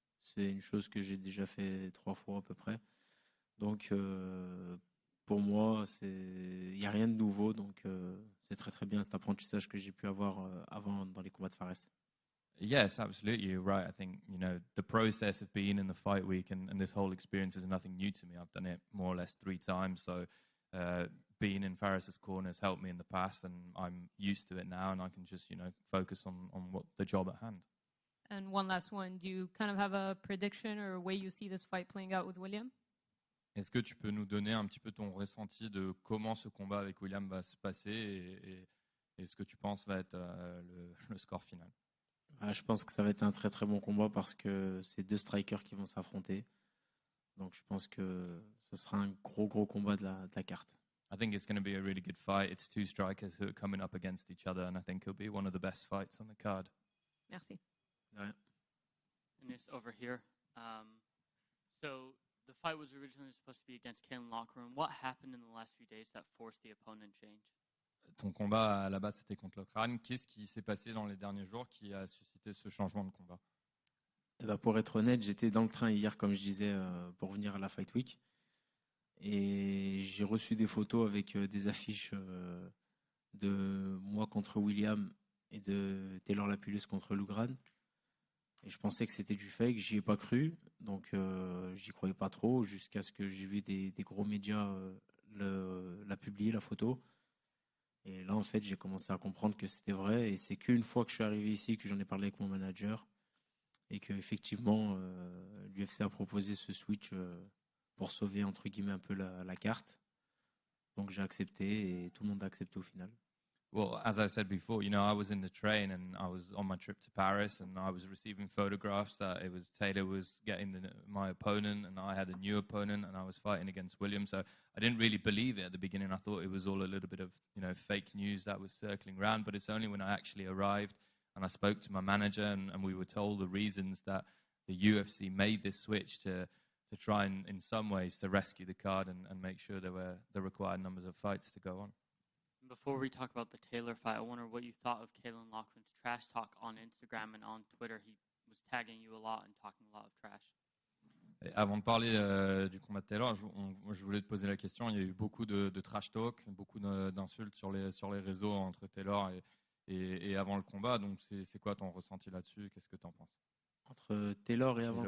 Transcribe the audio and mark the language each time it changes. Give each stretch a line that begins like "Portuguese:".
French: C'est une chose que j'ai déjà fait 3 fois à peu près. Donc, pour moi, il n'y a rien de nouveau. Donc, c'est très très bien cet apprentissage que j'ai pu avoir avant dans les combats de Fares.
English: Yes, absolutely. You're right. I think, the process of being in the fight week and this whole experience is nothing new to me. I've done it more or less 3 times. So being in Faris's corner has helped me in the past and I'm used to it now and I can just, focus on what the job at hand. And one last one. Do you kind of have a prediction or a way you see this fight playing out with William?
French: Est-ce que tu peux nous donner un petit peu ton ressenti de comment ce combat avec William va se passer et ce que tu penses va être le score final? Je pense que ça va être un très très bon combat parce que c'est 2 strikers qui vont s'affronter. Donc je pense que ce sera un gros gros combat de la carte.
English: I think it's going to be a really good fight. It's 2 strikers who are coming up against each other and I think it'll be one of the best fights on the card.
French: Merci. Ouais.
English: And it's over here. So the fight was originally supposed to be against Ken Lockroom. What happened in the last few days that forced the opponent change?
French: Ton combat à la base c'était contre Locran. Qu'est-ce qui s'est passé dans les derniers jours qui a suscité ce changement de combat? Eh ben, pour être honnête, j'étais dans le train hier, comme je disais, pour venir à la Fight Week. Et j'ai reçu des photos avec des affiches de moi contre William et de Taylor Lapillus contre Loughran. Et je pensais que c'était du fake, j'y ai pas cru, donc j'y croyais pas trop, jusqu'à ce que j'ai vu des gros médias la publier, la photo. Et là, en fait, j'ai commencé à comprendre que c'était vrai. Et c'est qu'une fois que je suis arrivé ici que j'en ai parlé avec mon manager. Et qu'effectivement, l'UFC a proposé ce switch pour sauver, entre guillemets, un peu la carte. Donc j'ai accepté et tout le monde a accepté au final.
English: Well, as I said before, I was in the train and I was on my trip to Paris and I was receiving photographs that it was Taylor was getting my opponent and I had a new opponent and I was fighting against William. So I didn't really believe it at the beginning. I thought it was all a little bit of, fake news that was circling around. But it's only when I actually arrived and I spoke to my manager and we were told the reasons that the UFC made this switch to try and, in some ways, to rescue the card and make sure there were the required numbers of fights to go on. Before we talk about the Taylor fight, I wonder what you thought of Kalen Loughran's trash talk on Instagram and on Twitter. He was tagging you a lot and talking a lot of trash.
French: Et avant de parler du combat de Taylor, je voulais te poser la question. Il y a eu beaucoup de trash talk, beaucoup d'insultes sur les réseaux entre Taylor et avant le combat. Donc, c'est quoi ton ressenti là-dessus? Qu'est-ce que tu en penses? Entre Taylor et avant le